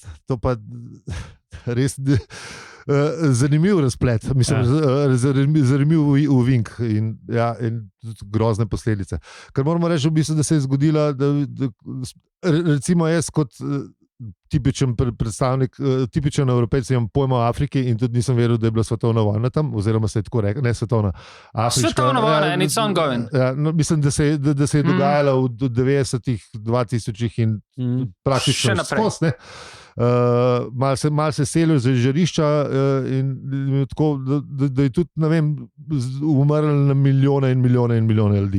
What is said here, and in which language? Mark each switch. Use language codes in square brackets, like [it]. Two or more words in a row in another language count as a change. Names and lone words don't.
[sl] To pa res zanimiv razplet, mislim, zanimiv uvink in grozne posledice. Ker moramo reči, v bistvu, da se je zgodila, da recimo jaz kot tipičen predstavnik, tipičen Evropejc, imam pojma o Afriki in tudi nisem veril, da je bila svetovna vojna tam, oziroma se je tako rekel, ne svetovna. Svetovna vojna, [en] and it's ongoing. [sl] Mislim, da se je dogajala v 90-ih, 2000-ih in praktično skos, ne. Mal se selil z žarišča in tako, da je tudi, ne vem, umrlo na milijone in milijone in milijone ljudi.